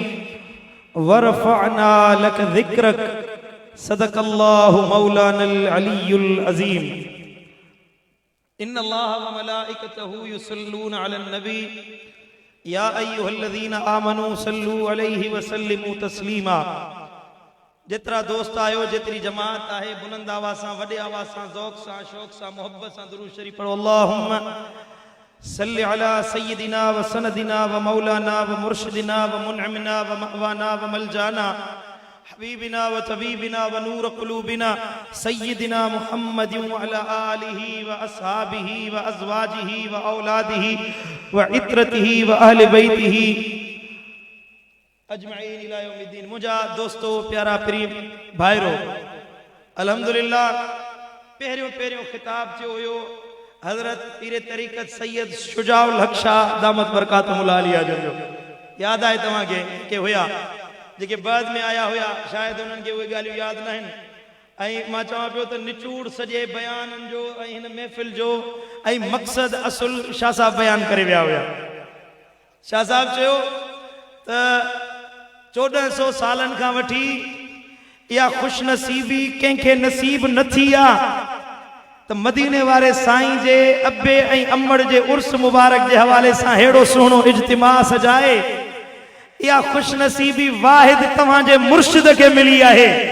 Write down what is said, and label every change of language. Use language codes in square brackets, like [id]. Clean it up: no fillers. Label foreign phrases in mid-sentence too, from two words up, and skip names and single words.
[ar] ورفعنا لك ذكرك صدق الله مولانا العلي العظيم إن الله وملائكته يصلون على النبي يا أيها الذين آمنوا صلوا عليه وسلموا [sd] تسليما जितरा दोस्त आयो जितरी जमात आहे बुलंद आवाज सां वडे आवाज सां ज़ौक़ सां शौक़ सां मोहब्बत सां दुरूद शरीफ पढ़ो [ar] اللهم صل على سيدنا وسندنا ومولانا ومرشدنا ومنعمنا ومأوانا وملجأنا حبيبنا وطبيبنا ونور قلوبنا سيدنا محمد وعلى آله وأصحابه وأزواجه وأولاده وعترته وأهل بيته أجمعين إلى يوم الدين. [sd] मुझा दोस्तों प्यारा प्रीम भाईरो अल्हम्दुलिल्लाह पहिरियों पहिरियों खिताब जो हुयो हजरत पीर तरीक़त सैयद शुजाउल हक़ शाह दामत बरकातुहुल आलिया जो याद आए तव्हां के हुया जेके बाद में आया हुया शायद उन्हनि खे उहे ॻाल्हियूं यादि न आहिनि ऐं मां चवां पियो त निचूड़ सॼे बयाननि जो ऐं हिन महफ़िल जो ऐं मक़सद असुल शाह साहब बयान करे विया हुया। शाह साहब चयो त 1400 सालन खां वठी इहा ख़ुशनसीबी कंहिंखे नसीब न थी आहे त मदीने वारे साईं जे अबे ऐं अमड़ जे उर्स मुबारक जे हवाले सां हेड़ो सुहिणो इज्तिमा सजाए इहा ख़ुशनसीबी वाहिद तव्हां जे मुर्शिद खे मिली आहे।